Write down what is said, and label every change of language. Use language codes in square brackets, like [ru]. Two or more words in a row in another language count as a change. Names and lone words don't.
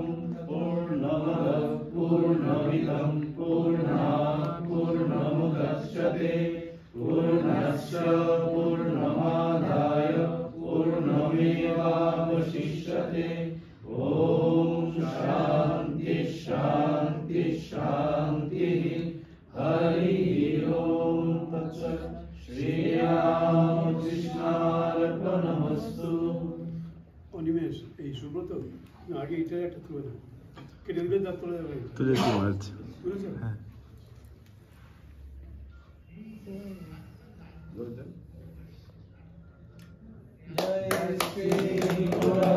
[sa] पूर्णमदः पूर्णमिदं पूर्णात् पूर्णमुदच्यते पूर्णस्य पूर्णमादाय पूर्णमेवावशिष्यते। ओम शांति शांति शांति। हरि ओम। तत्सत्। श्री राम कृष्णार्पणमस्तु। [bn] অনিমেষ এই সুব্রত না আগে এটার একটা তুলে দাও কেটে দিলে দাঁত তুলে দেবে তুলেছি মাছ বুঝেছো হ্যাঁ [sa] जय श्री